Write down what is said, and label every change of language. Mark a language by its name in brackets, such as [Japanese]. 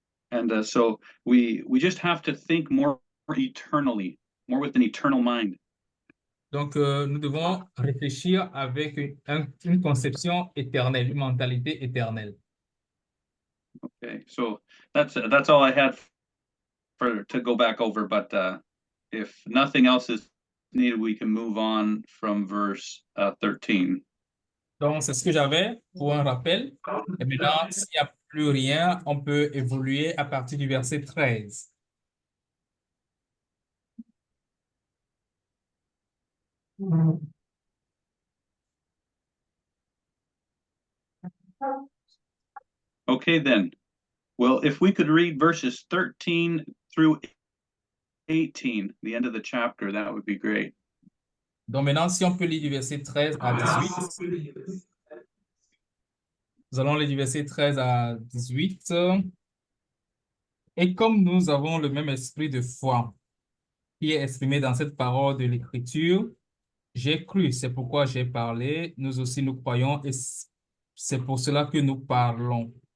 [English] And so we just have to think more eternally, more with an eternal mind. [French] Donc, nous devons réfléchir avec une conception éternelle, une mentalité éternelle. [English] Okay, so that's all I had for to go back over. But if nothing else is needed, we can move on from verse 13. [French] Donc, c'est ce que j'avais pour un rappel. Et maintenant, s'il n'y a plus rien, on peut évoluer à partir du verset 13. [English] Okay, then. Well, if we could read verses 13 through 18, the end of the chapter, that would be great. [French] Donc, maintenant, si on peut lire du verset 13 à 18, nous allons lire du verset 13 à 18. Et comme nous avons le même esprit de foi qui est exprimé dans cette parole de l'Écriture, j'ai cru, c'est pourquoi j'ai parlé, nous aussi nous croyons et c'est pour cela que nous parlons.